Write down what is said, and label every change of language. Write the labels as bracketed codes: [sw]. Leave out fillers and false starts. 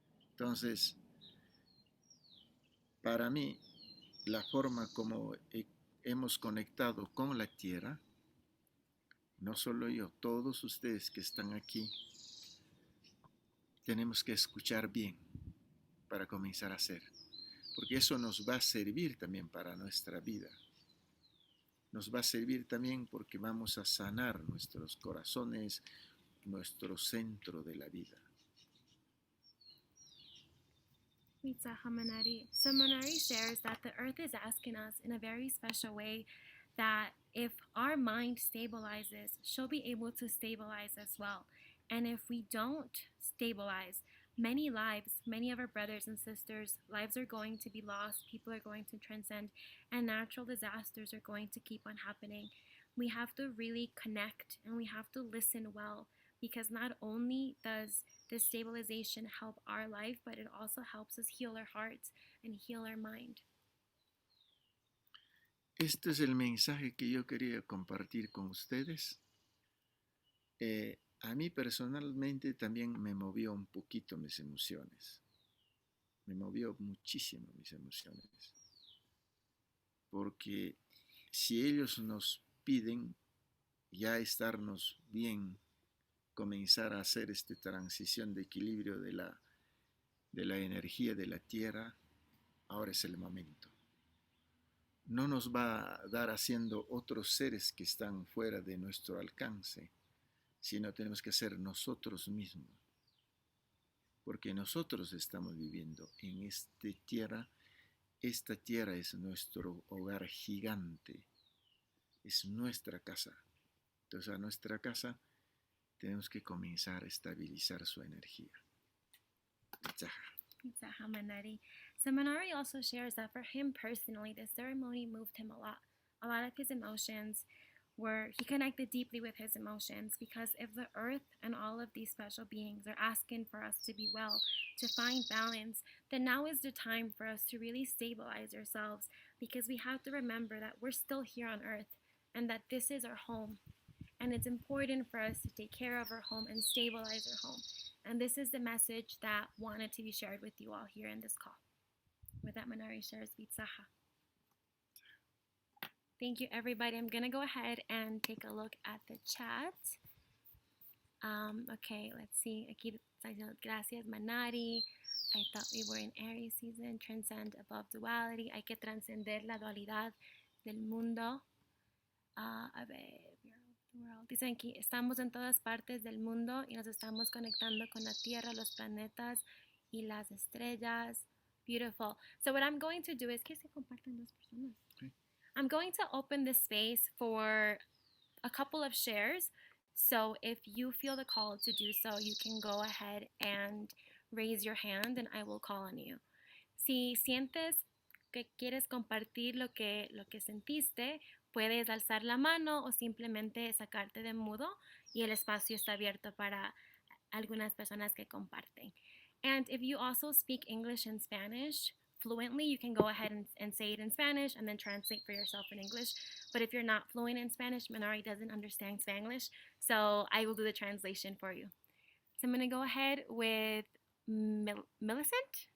[es] Entonces, para mí, la forma como hemos conectado con la Tierra, no solo yo, todos ustedes que están aquí, tenemos que escuchar bien para comenzar a hacer, porque eso nos va a servir también para nuestra vida. Nos va a servir también porque vamos a sanar nuestros corazones, nuestro centro de la vida. Manari. [en] So Manari shares that the earth is asking us in a very special way that if our mind stabilizes, she'll be able to stabilize as well. And if we don't stabilize, many lives, many of our brothers and sisters, lives are going to be lost, people are going to transcend, and natural disasters are going to keep on happening. We have to really connect and we have to listen well, because not only does this stabilization help our life, but it also helps us heal our hearts and heal our mind. [es] Este es el mensaje que yo quería compartir con ustedes. A mí personalmente también me movió un poquito mis emociones. Me movió muchísimo mis emociones. Porque si ellos nos piden ya estarnos bien, comenzar a hacer esta transición de equilibrio de la energía de la Tierra, ahora es el momento. No nos va a dar haciendo otros seres que están fuera de nuestro alcance, sino tenemos que ser nosotros mismos. Porque nosotros estamos viviendo en esta tierra es nuestro hogar gigante, es nuestra casa. Entonces a nuestra casa tenemos que comenzar a estabilizar su energía. Manari. [en] So Manari also shares that for him personally, the ceremony moved him a lot. A lot of his emotions he connected deeply with his emotions, because if the earth and all of these special beings are asking for us to be well, to find balance, then now is the time for us to really stabilize ourselves, because we have to remember that we're still here on earth and that this is our home. And it's important for us to take care of our home and stabilize our home. And this is the message that wanted to be shared with you all here in this call. With that, Manari shares Vitsaha. Thank you, everybody. I'm going to go ahead and take a look at the chat. Okay, let's see. [es] Aquí, gracias, [en] Manari. I thought we were in Aries season. Transcend above duality. [es] Hay que trascender la dualidad del mundo. A ver, dicen aquí, estamos en todas partes del mundo y nos estamos conectando con la Tierra, los planetas y las estrellas. [en] Beautiful. So what I'm going to do is [es] que se compartan dos personas. [en] Okay. I'm going to open this space for a couple of shares. So if you feel the call to do so, you can go ahead and raise your hand and I will call on you. [es] Si sientes que quieres compartir lo que sentiste, puedes alzar la mano o simplemente sacarte de mudo y el espacio está abierto para algunas personas que comparten. [en] And if you also speak English and Spanish fluently, you can go ahead and say it in Spanish and then translate for yourself in English. But if you're not fluent in Spanish, Manari doesn't understand Spanglish, so I will do the translation for you. So I'm going to go ahead with Millicent.